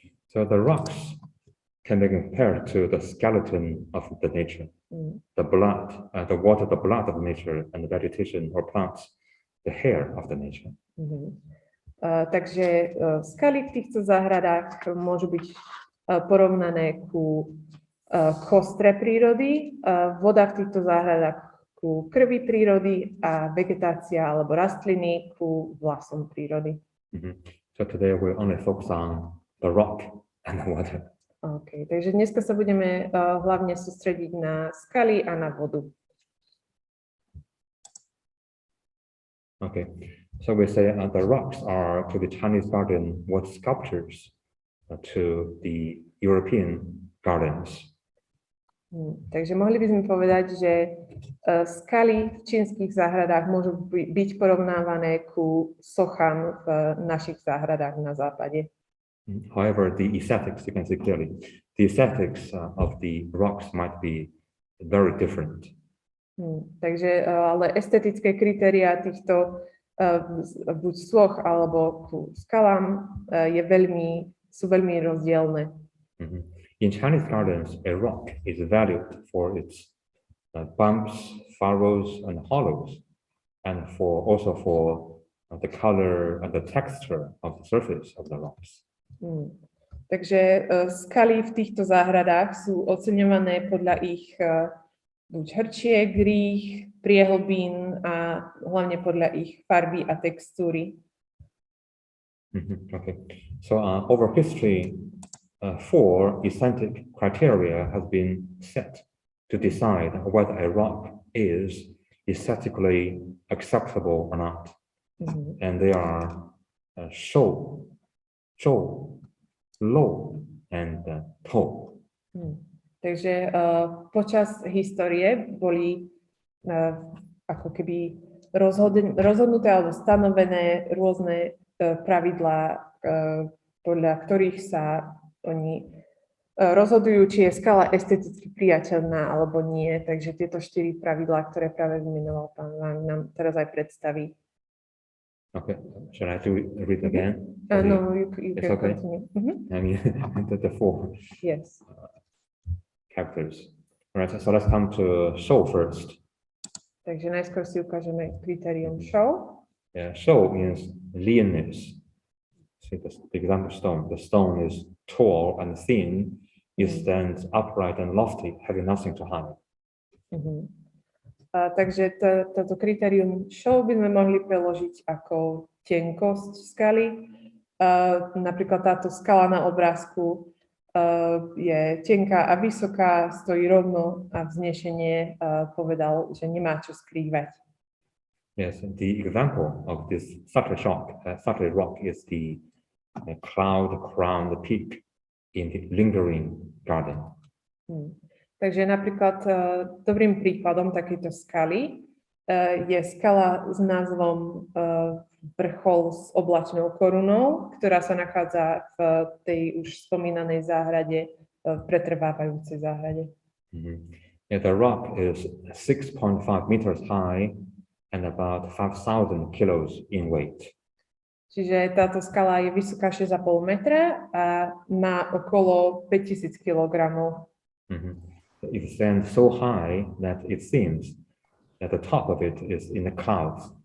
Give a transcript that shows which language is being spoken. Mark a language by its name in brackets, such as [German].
[English] So the rocks can be compared to the skeleton of the nature. The blood, the water, the blood of nature, and the vegetation or plants, the hair of the nature. [Slovak] Takže skaly v týchto záhradách môžu byť porovnané ku kostre prírody, voda v týchto záhradách ku krvi prírody a vegetácia alebo rastliny ku vlasom prírody. [English] So today we'll only focus on the rock and the water. [Slovak] Okay, takže dneska sa budeme hlavne sústrediť na skaly a na vodu. [English] Okay, so we say the rocks are to the Chinese garden what sculptures to the European gardens. [Slovak] Takže mohli by sme povedať, že skaly v čínskych záhradách môžu byť porovnávané ku sochám v našich záhradách na západe. [English] However, the aesthetics, you can see clearly, the aesthetics of the rocks might be very different. [Slovak] Takže ale estetické kritériá týchto buď soch alebo ku skalám sú veľmi rozdielne. [English] In Chinese gardens, a rock is valued for its bumps, furrows, and hollows, and also for the color and the texture of the surface of the rocks. [Slovak] Takže skaly v týchto záhradách sú oceňované podľa ich buď hrčiek, rých, priehlbín a hlavne podľa ich farby a textúry. Okay. [English] So over history, 4 essential criteria has been set to decide whether a rock is aesthetically acceptable or not. And they are show, low, and tall. [Slovak] Takže počas histórie boli ako keby rozhodnuté alebo stanovené rôzne pravidlá, podľa ktorých sa oni rozhodujú, či je skala esteticky priateľná alebo nie. Takže tieto 4 pravidlá, ktoré práve vymenoval pán Wang, nám teraz aj predstaví. [English] Okay, shall I read again? No, you can continue. I mean, the 4 yes. characters. All right, so let's come to show first. [Slovak] Takže najskôr si ukážeme kritérium show. [English] Yeah, show means leanness. See the example stone. The stone is tall and thin. It stands upright and lofty, having nothing to hide. [Slovak] Takže toto kritérium show by sme mohli preložiť ako tenkosť skaly. Napríklad táto skala na obrázku je tenká a vysoká, stojí rovno a vznešenie povedal, že nemá čo skrývať. [English] Yes, the example of this such a rock is the cloud-crowned peak in the lingering garden. [Slovak] Takže napríklad dobrým príkladom takejto skaly je skala s názvom vrchol s oblačnou korunou, ktorá sa nachádza v tej už spomínanej záhrade, v pretrvávajúcej záhrade. [English] Yeah, the rock is 6.5 meters high and about 5,000 kilos in weight. [Slovak] Čiže táto skala je vysoká 6,5 metra a má okolo 5000 kilogramov. [English] It stands so high that it seems that the top of it is in the clouds.